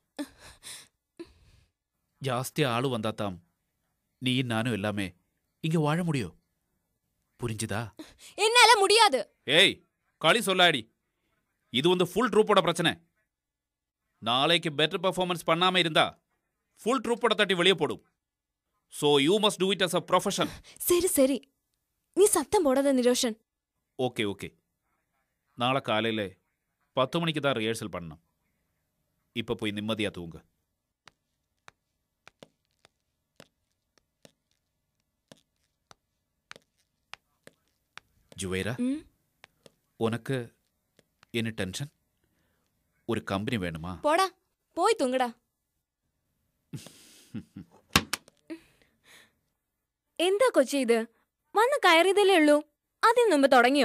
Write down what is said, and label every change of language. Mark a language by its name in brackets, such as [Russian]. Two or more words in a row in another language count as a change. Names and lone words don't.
[Tamil] ஜாஸ்தி ஆளு வந்தாத்தாம் நீ நானும் எல்லாமே இங்க வாழ முடியும். புரிஞ்சுதா? என்னால முடியாது. ஏய், களி சொல்லாடி. இது வந்து [English] full troupe [Tamil] பிரச்சனை. நாளைக்கு [English] better performance [Tamil] பண்ணாம இருந்தா [English] full troupe [Tamil] தட்டி வெளியே போடும். [English] so you must do it as a profession. [Tamil] சரி சரி, நீ சத்தம் போடாத நிரோஷன். ஓகே ஓகே. நாளை காலையில் 10 மணிக்கு தான் ரிஹர்சல் பண்ணணும். இப்போ போய் நிம்மதியாக தூங்க. ஜுவேரா, உனக்கு என்ன டென்ஷன்? ஒரு கம்பெனி வேணுமா? போடா, போய் தூங்குடா. [Malayalam] എന്താ കൊച്ചി ഇത്? വന്ന് കയറിയതല്ലേ ഉള്ളൂ, അതിന് മുമ്പ് തുടങ്ങിയോ?